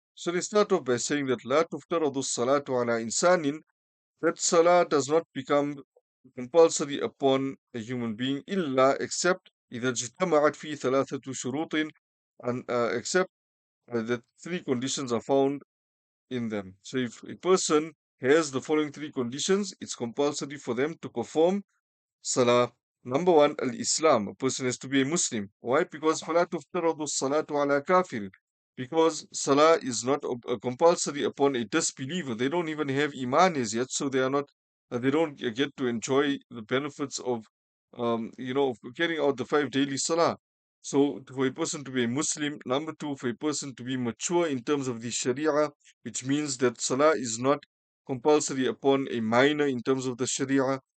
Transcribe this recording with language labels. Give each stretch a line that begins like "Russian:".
English: So they start off by saying that
Arabic: la tuftaradu salatu ala insanin,
English: that salah does not become compulsory upon a human being illa except
Arabic: إذا اجتمعت فيه ثلاثة شروط,
English: and except that 3 conditions are found in them. So if a person has the following 3 conditions, it's compulsory for them to perform Salah. Number one, Al-Islam. A person has to be a Muslim. Why? Because
Arabic: فَلَا تُفْتَرَضُ الصَّلَاةُ عَلَى كَافِرٍ.
English: Because Salah is not compulsory upon a disbeliever. They don't even have Iman as yet, so they are not. They don't get to enjoy the benefits of, of carrying out the 5 daily Salah. So, for a person to be a Muslim, number two, for a person to be mature in terms of the Sharia, which means that Salah is not compulsory upon a minor in terms of the Sharia.